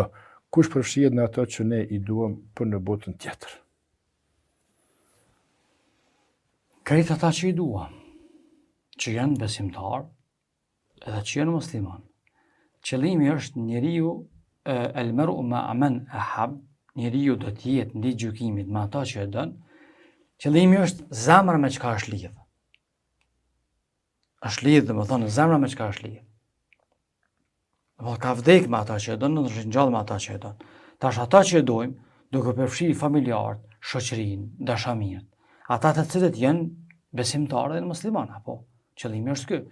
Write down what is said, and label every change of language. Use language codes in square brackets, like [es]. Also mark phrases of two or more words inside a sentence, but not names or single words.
[sq] Kush përfshihet në ato që ne i duam për në botën tjetër? Krejt ata që i dua, që janë besimtar, edhe që janë musliman. Qëllimi është njeriu [ar] المرء مع من أحب, [sq] njeriu do të jetë në ditë gjykimit me ata që e don. Qëllimi është zemra me çka është lidh. Është lidh, domethënë zemra me çka është lidh. Domethënë ka vdek me ata që e don, në është ngjall me ata që e don. Tash ata që e dojmë, duke përfshi familjarët, shoqërinë, dashamirët, ata të cilët janë besimtarë dhe muslimanë, apo qëllimi është ky.